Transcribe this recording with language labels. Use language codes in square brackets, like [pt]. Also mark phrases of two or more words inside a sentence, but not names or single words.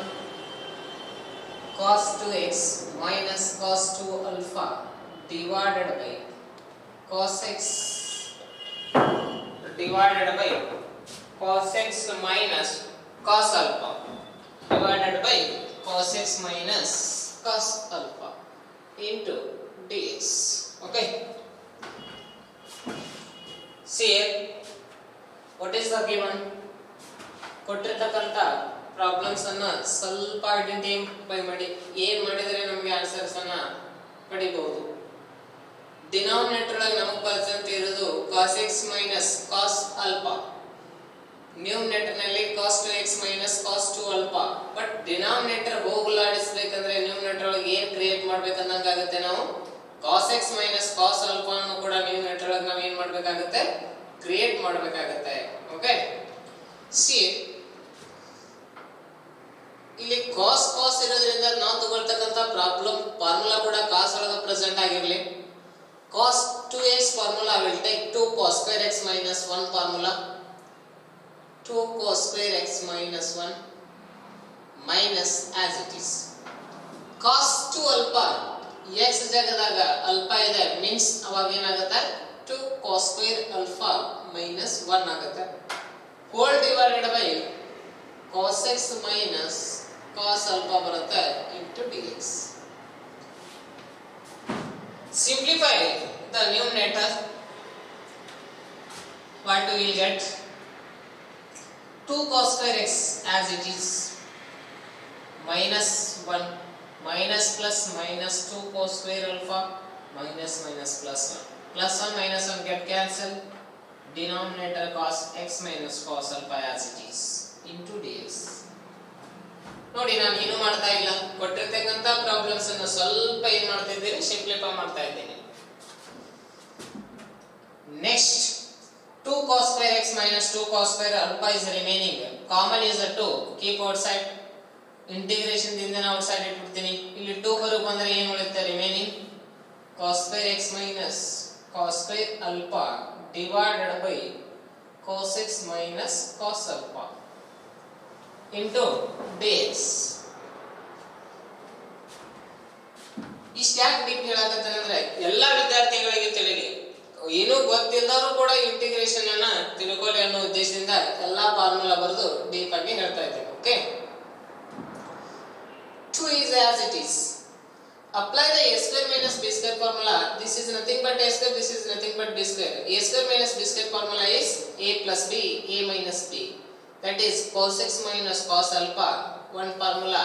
[en] Cos 2x minus cos 2 alpha divided by cos x divided by cos x minus cos alpha divided by cos x minus cos alpha into dx. Okay, see here what is the given. [kn] ಕೊಟ್ಟಿರತಕ್ಕಂತ ಪ್ರಾಬ್ಲಮ್ಸ್ ಅನ್ನ ಸ್ವಲ್ಪ ಐಡೆಂಟಿಫೈ ಮಾಡಿ ಏನ್ ಮಾಡಿದ್ರೆ ನಮಗೆ ಆನ್ಸರ್ಸ್ ಅನ್ನ ಪಡಿಬಹುದು. ಡಿನಾಮಿನೇಟರ್ ಒಳಗೆ ನಮಗೆ ಪರಿಚಯ ಇರೋದು [en] cos x minus cos alpha, [kn] ನ್ಯೂಮಿನೇಟರ್ ನಲ್ಲಿ [en] cos 2x minus cos 2 alpha. [kn] ಬಟ್ ಡಿನಾಮಿನೇಟರ್ ಹೋಗಲಾಡಿಸಬೇಕಂದ್ರೆ ನ್ಯೂಮಿನೇಟರ್ ಒಳಗೆ ಏನ್ ಕ್ರಿಯೇಟ್ ಮಾಡಬೇಕಂದಂಗಾಗುತ್ತೆ, ನಾವು [en] cos x minus cos alpha [kn] ಅನ್ನು ಕೂಡ ನ್ಯೂಮಿನೇಟರ್ ಒಳಗೆ ನಾವು ಏನ್ ಮಾಡಬೇಕಾಗುತ್ತೆ, ಕ್ರಿಯೇಟ್ ಮಾಡಬೇಕಾಗುತ್ತೆ. [en] okay, see [kn] ಇಲ್ಲಿ cos ಇರೋದ್ರಿಂದ ನಾವು ತಗೊಳ್ತಕ್ಕಂತ ಪ್ರಾಬ್ಲಮ್ ಫಾರ್ಮುಲಾ ಕೂಡ cos ಒಳಗೆ ಪ್ರೆಸೆಂಟ್ ಆಗಿರಲಿ. [en] cos 2x formula will take 2 cos square x minus 1 formula, 2 cos square x minus 1 minus as it is cos 2 alpha. [kn] x ಜಾಗದಾಗ alpha ಇದೆ ಮೀನ್ಸ್ ಅವಾಗ ಏನಾಗುತ್ತೆ, [en] 2 cos square alpha minus 1 [kn] ಆಗುತ್ತೆ. [en] whole divided by cos x minus cos alpha [kn] ಬರುತ್ತೆ [en] into dx. Simplify the numerator. What do we get? 2 cos square x as it is minus 1 minus plus minus 2 cos square alpha minus minus plus 1 plus 1 minus 1 get cancel. Denominator cos x minus cos alpha as it is into dx. [kn] ನೋಡಿ ನಾನು ಏನು ಮಾಡ್ತಾ ಇಲ್ಲ, ಕೊಟ್ಟಿರ್ತಕ್ಕಂತ ಪ್ರಾಬ್ಲಮ್ಸ್ ಅನ್ನು ಸ್ವಲ್ಪ ಏನು ಮಾಡ್ತಾ ಇದ್ದೀನಿ, ಸಿಂಪ್ಲಿಫೈ ಮಾಡ್ತಾ ಇದ್ದೀನಿ. [en] ನೆಕ್ಸ್ಟ್ 2 cos square x minus 2 cos square alpha is remaining. Common is the 2. Keep outside. Integration [kn] ದಿಂದ ನಾನು outside ಇಟ್ಬಿಡ್ತೀನಿ. ಇಲ್ಲಿ 2 ಹೊರಗೆ ಬಂದ್ರೆ ಏನು ಉಳಿಯುತ್ತೆ remaining? [en] Cos square x minus cos square alpha divided by cos x minus cos alpha into dx. [kn] ಇಷ್ಟು ಯಾಕೆ ಡೀಪ್ ಹೇಳಕತ್ತಂದ್ರೆ ಎಲ್ಲ ವಿದ್ಯಾರ್ಥಿಗಳಿಗೆ ತಿಳಿಲಿ, ಏನೂ ಗೊತ್ತಿಲ್ಲದವರು ಕೂಡ ಇಂಟಿಗ್ರೇಷನ್ ಅನ್ನ ತಿಳ್ಕೊಳ್ಳಿ ಅನ್ನೋ ಉದ್ದೇಶದಿಂದ ಎಲ್ಲಾ ಫಾರ್ಮುಲಾ ಬರೆದು ಡೀಪ್ ಆಗಿ ಹೇಳ್ತಾ ಇದ್ದೇನೆ. [en] ಓಕೆ, 2 is as it is. Apply the a square minus b square formula. This is nothing but a square, this is nothing but b square. A square minus b square formula is a plus b, a minus b. That is cos x minus cos alpha, one formula.